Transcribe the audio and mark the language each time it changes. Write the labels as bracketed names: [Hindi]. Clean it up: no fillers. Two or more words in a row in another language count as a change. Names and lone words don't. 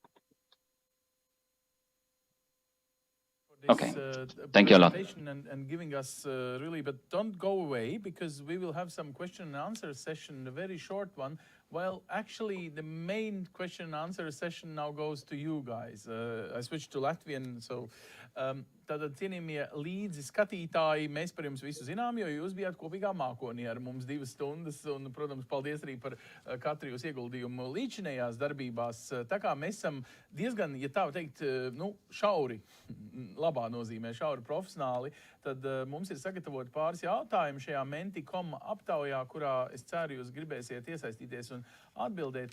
[English] This, Okay. Thank you a lot. And giving us really, but don't go away, because we will have some question and answer session, a very short one. Well, actually, the main question and answer session now goes to you guys. I switched to Latvian, so [Latvian] tātad, cienījamie līdzi skatītāji, mēs par jums visu zinām, jo jūs bijāt kopīgā mākonī ar mums 2 stundas, un, protams, paldies arī par katru jūs ieguldījumu līdzinējās darbībās. Tā kā mēs esam diezgan, ja tā teikt, nu, šauri, labā nozīmē, šauri profesionāli, tad mums ir sagatavot pāris jautājumu šajā Menti.com aptaujā, kurā es ceru jūs gribēsiet iesaistīties un atbildēt.